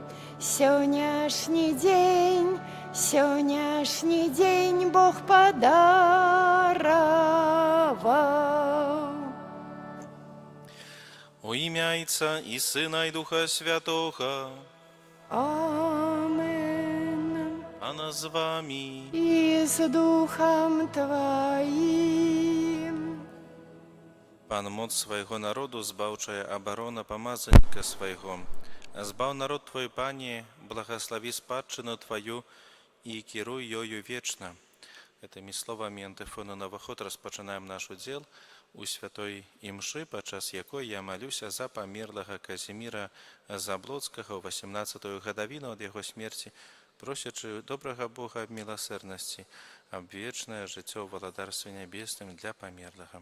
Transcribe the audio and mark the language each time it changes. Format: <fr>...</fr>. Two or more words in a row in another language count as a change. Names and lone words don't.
<ru>Сённяшний день Бог подаровал.</ru> <uk>У ім'я Отця і Сина, і Духа Святого. Амен.</uk> <be>Ана з вами.</be> <ru>И с Духом Твоим.</ru> <be>Пан моц свайго народу, збаўчая абарона памазанніка свайго. Збаў народ Твой, Пане, благослови спадчыну Твою і кіруй ёю вечна. Гэтымі словамі антыфону на ўваход распачынаем наш удзел у святой імшы, падчас якой я малюся за памерлага Казіміра Заблоцкага ў 18-ю гадавіну ад яго смерці, просячы добрага Бога аб міласэрнасці, аб вечнае жыццё ў валадарстве нябесным для памерлага.</be>